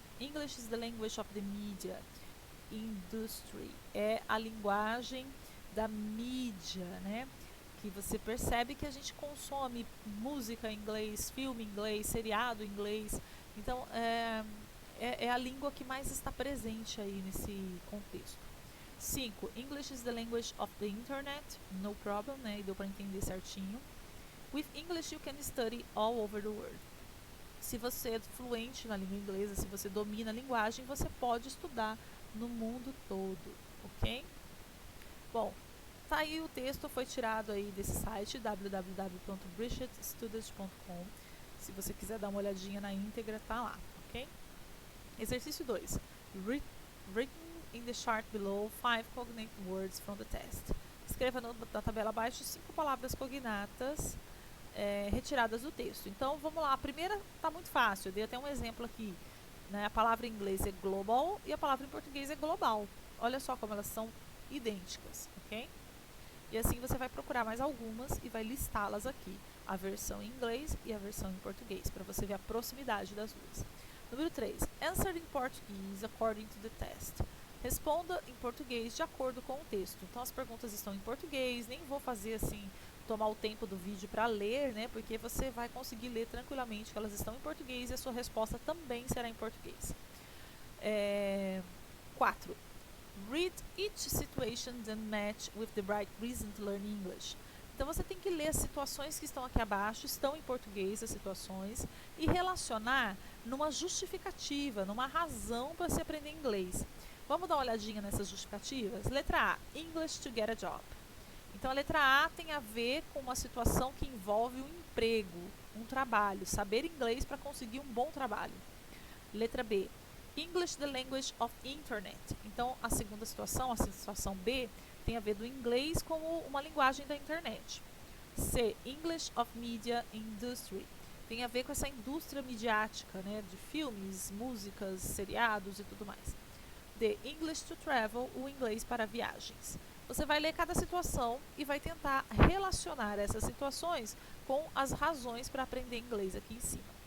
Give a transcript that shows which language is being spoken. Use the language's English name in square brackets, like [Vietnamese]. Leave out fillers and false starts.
[English] English is the language of the media industry. [Portuguese] É a linguagem da mídia, né? Que você percebe que a gente consome música em inglês, filme em inglês, seriado em inglês. Então, é a língua que mais está presente aí nesse contexto. 5. [English] English is the language of the internet. No problem, né? [Portuguese] E deu para entender certinho. [English] With English you can study all over the world. [Portuguese] Se você é fluente na língua inglesa, se você domina a linguagem, você pode estudar no mundo todo, ok? Bom, tá aí o texto, foi tirado aí desse site www.bridgetstudios.com. Se você quiser dar uma olhadinha na íntegra, tá lá, ok? Exercício 2. [English] Written in the chart below 5 cognate words from the test. [Portuguese] Escreva na tabela abaixo 5 palavras cognatas retiradas do texto. Então, vamos lá. A primeira tá muito fácil. Eu dei até um exemplo aqui. Né? A palavra em inglês é global e a palavra em português é global. Olha só como elas são idênticas, ok? E assim você vai procurar mais algumas e vai listá-las aqui. A versão em inglês e a versão em português, para você ver a proximidade das duas. Número 3. [English] Answer in Portuguese according to the test. [Portuguese] Responda em português de acordo com o texto. Então, as perguntas estão em português. Nem vou fazer assim, tomar o tempo do vídeo para ler, né? Porque você vai conseguir ler tranquilamente que elas estão em português e a sua resposta também será em português. 4. [English] Read each situation then match with the right reason to learn English. [Portuguese] Então você tem que ler as situações que estão aqui abaixo, estão em português as situações, e relacionar numa justificativa, numa razão para se aprender inglês. Vamos dar uma olhadinha nessas justificativas? Letra A. [English] English to get a job. [Portuguese] Então a letra A tem a ver com uma situação que envolve um emprego, um trabalho, saber inglês para conseguir um bom trabalho. Letra B. [English] English the language of internet. [Portuguese] Então a segunda situação, a situação B, tem a ver do inglês como uma linguagem da internet. C. [English] English of media industry. [Portuguese] Tem a ver com essa indústria midiática, né, de filmes, músicas, seriados e tudo mais. D. [English] English to travel, [Portuguese] o inglês para viagens. Você vai ler cada situação e vai tentar relacionar essas situações com as razões para aprender inglês aqui em cima.